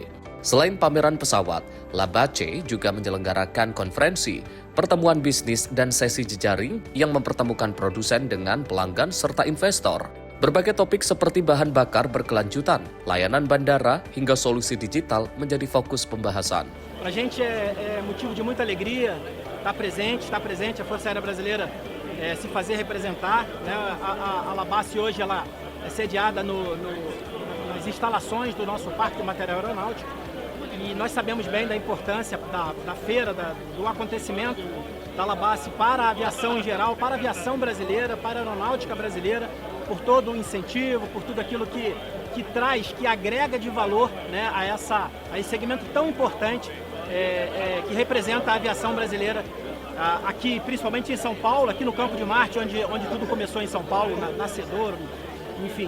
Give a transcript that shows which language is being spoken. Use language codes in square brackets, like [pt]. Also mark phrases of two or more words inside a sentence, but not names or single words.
[id] Selain pameran pesawat, LABEX juga menyelenggarakan konferensi, pertemuan bisnis dan sesi jejaring yang mempertemukan produsen dengan pelanggan serta investor. Berbagai topik seperti bahan bakar berkelanjutan, layanan bandara hingga solusi digital menjadi fokus pembahasan. [pt] Para a gente é motivo de muita alegria estar presente a Força Aérea Brasileira se fazer representar, né? A LABEX hoje ela é sediada nas instalações do nosso Parque de Material Aeronáutico. E nós sabemos bem da importância da feira, do acontecimento da LABEX para a aviação em geral, para a aviação brasileira, para a aeronáutica brasileira, por todo o incentivo, por tudo aquilo que traz, que agrega de valor, né, a esse segmento tão importante que representa a aviação brasileira aqui, principalmente em São Paulo, aqui no Campo de Marte, onde tudo começou em São Paulo, nascedor, enfim.